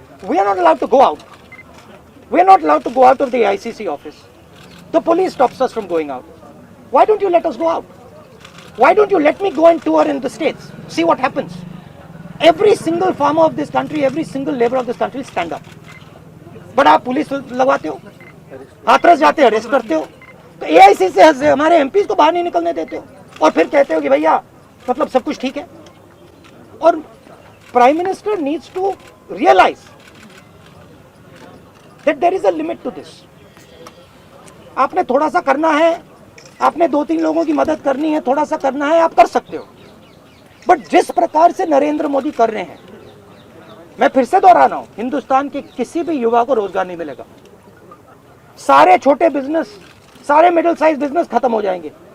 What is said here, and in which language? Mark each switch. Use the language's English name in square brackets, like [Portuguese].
[English] We are not allowed to go out. We are not allowed to go out of the ICC office. The police stops us from going out. Why don't you let us go out? Why don't you let me go and tour in the states? See what happens. Every single farmer of this country, every single labor of this country stand up. [Hindi] But आप police लगवाते हो, हाथरस जाते हो, arrest करते हो, तो AIC से हमारे MPs को बाहर नहीं निकलने देते हो, और फिर कहते हो कि भैया मतलब सब कुछ ठीक है. [English] और Prime Minister needs to realize that there is a limit to this. [Hindi] आपने थोड़ा सा करना है, आपने 2-3 लोगों की मदद करनी है, थोड़ा सा करना है, आप कर सकते हो. बट जिस प्रकार से नरेंद्र मोदी कर रहे हैं, मैं फिर से दोहरा रहा हूं, हिंदुस्तान के किसी भी युवा को रोजगार नहीं मिलेगा. सारे छोटे बिजनेस, सारे मिडिल साइज बिजनेस खत्म हो जाएंगे.